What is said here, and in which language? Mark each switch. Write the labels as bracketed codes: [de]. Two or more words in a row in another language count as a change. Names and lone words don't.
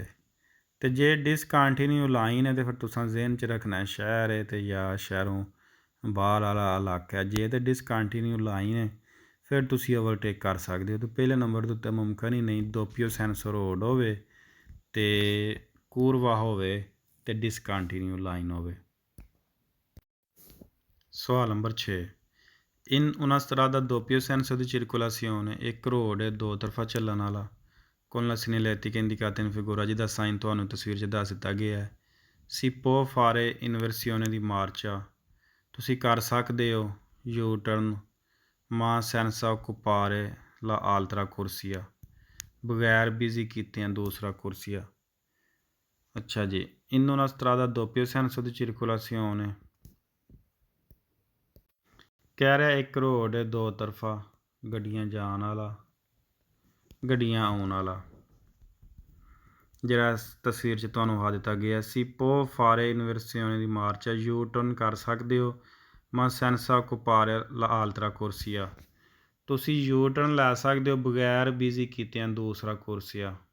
[pa] ਤੇ ਜੇ [en] discontinue line [pa] ਹੈ ਤੇ ਫਿਰ ਤੁਸੀਂ ਜ਼ਿਹਨ 'ਚ ਰੱਖਣਾ ਸ਼ਹਿਰ ਹੈ ਤੇ ਜਾਂ ਸ਼ਹਿਰੋਂ ਬਾਹਰ ਵਾਲਾ ਇਲਾਕਾ। ਜੇ ਤਾਂ [en] discontinue line [pa] ਹੈ ਫਿਰ ਤੁਸੀਂ ਓਵਰਟੇਕ ਕਰ ਸਕਦੇ ਹੋ। ਤੇ ਪਹਿਲੇ ਨੰਬਰ ਦੇ ਉੱਤੇ ਮੁਮਕਿਨ ਹੀ ਨਹੀਂ, [it] doppio senso [pa] ਰੋਡ ਹੋਵੇ ਤੇ ਕੂਰਵਾ ਹੋਵੇ ਤੇ [en] discontinue line [pa] ਹੋਵੇ। ਸਵਾਲ ਨੰਬਰ [it] 6 in una strada a doppio senso di circolazione, [pa] ਇੱਕ ਰੋਡ ਹੈ ਦੋ ਤਰਫਾ ਚੱਲਣ ਵਾਲਾ, [it] con la segnaletica indicata in figura [pa] ਜਿਹਦਾ ਸਾਈਨ ਤੁਹਾਨੂੰ ਤਸਵੀਰ 'ਚ ਦੱਸ ਦਿੱਤਾ ਗਿਆ ਹੈ। [it] Si può fare inversione di marcia, [pa] ਤੁਸੀਂ ਕਰ ਸਕਦੇ ਹੋ [en] U turn [it] ma senza occupare la altra corsia, [pa] ਬਗੈਰ ਬਿਜ਼ੀ ਕੀਤਿਆਂ ਦੂਸਰਾ ਕੁਰਸੀਆ। ਅੱਛਾ ਜੀ, [it] in una strada a doppio senso di circolazione, [pa] ਕਹਿ ਰਿਹਾ ਇੱਕ ਰੋਡ ਦੋ ਤਰਫਾ, ਗੱਡੀਆਂ ਜਾਣ ਵਾਲਾ ਗੱਡੀਆਂ ਆਉਣ ਵਾਲਾ, ਜਿਹੜਾ ਤਸਵੀਰ 'ਚ ਤੁਹਾਨੂੰ ਆ ਦਿੱਤਾ ਗਿਆ। [it] si può fare inversione di marcia, [en] U turn [pa] ਕਰ ਸਕਦੇ ਹੋ [it] ma senza occupare la altra corsia, [pa] ਤੁਸੀਂ [en] U turn [pa] ਲੈ ਸਕਦੇ ਹੋ ਬਗੈਰ ਬਿਜ਼ੀ ਕੀਤਿਆਂ ਦੂਸਰਾ ਕੁਰਸੀਆ।